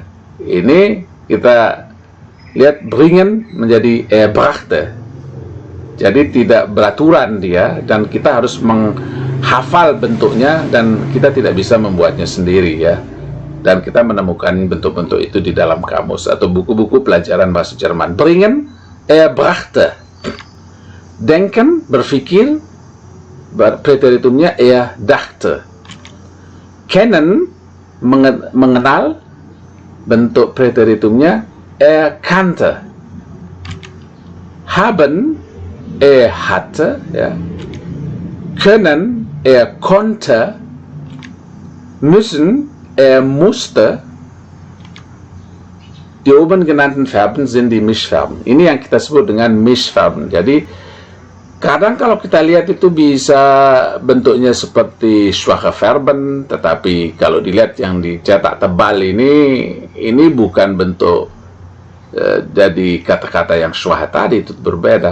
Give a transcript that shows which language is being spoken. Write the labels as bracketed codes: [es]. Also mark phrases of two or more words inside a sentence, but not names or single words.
[id] Ini kita lihat bringen menjadi brachte. Jadi tidak beraturan dia, dan kita harus menghafal bentuknya dan kita tidak bisa membuatnya sendiri, ya. Dan kita menemukan bentuk-bentuk itu di dalam kamus atau buku-buku pelajaran bahasa Jerman. [de] Bringen, brachte. [id] Denken, berpikir, preteritumnya dachte. [de] Kennen, [id] mengenal, bentuk preteritumnya kannte. [de] Haben, hatte, ya. Können, konnte. Müssen, musste. Die oben genannten Verben sind die Mischverben. [id] Ini yang kita sebut dengan Mischverben. Jadi kadang kalau kita lihat itu bisa bentuknya seperti [de] schwache Verben, [id] tetapi kalau dilihat yang dicetak tebal ini bukan bentuk jadi kata-kata yang schwache tadi, itu berbeda.